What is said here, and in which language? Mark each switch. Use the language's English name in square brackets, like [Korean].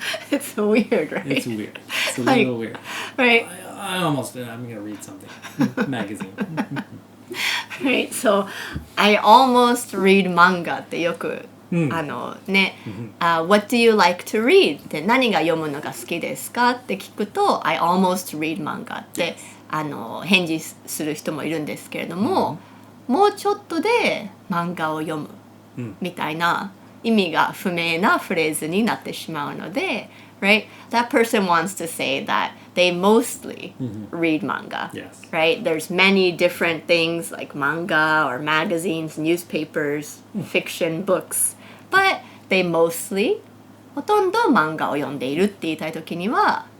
[English] It's weird, right? It's weird. It's a Like, little weird. Right? I'm going to read something. Magazine. Right? So, I almost read manga [Japanese] ってよく、 [English] what do you like to read? [Japanese] って何が読むのが好きですかって聞くと [English] I almost read manga [Japanese] って返事する人もいるんですけれども、もうちょっとで漫画を読むみたいな意味が不明なフレーズになってしまうので、 [English] right? That person wants to say that they mostly read manga, Yes. right? There's many different things like manga or magazines, newspapers, fiction, books, but they mostly [Japanese] ほとんど漫画を読んでいるって言いたいときには